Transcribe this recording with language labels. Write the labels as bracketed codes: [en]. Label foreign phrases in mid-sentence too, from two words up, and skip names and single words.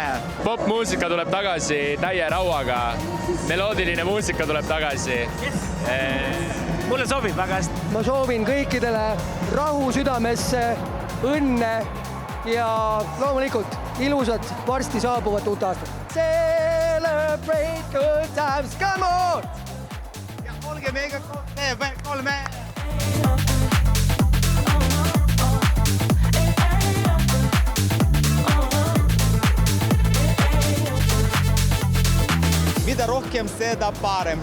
[et] Popmuusika tuleb tagasi täie rauaga. Meloodiline muusika tuleb tagasi. Mulle sobib väga hästi. Ma soovin kõikidele rahu südamesse, õnne ja loomulikult ilusat varsti saabuvat uut aastat. [en] Celebrate good times, come on! [et] Ja olge meiega koos TV3. Mida rohkem seda parem.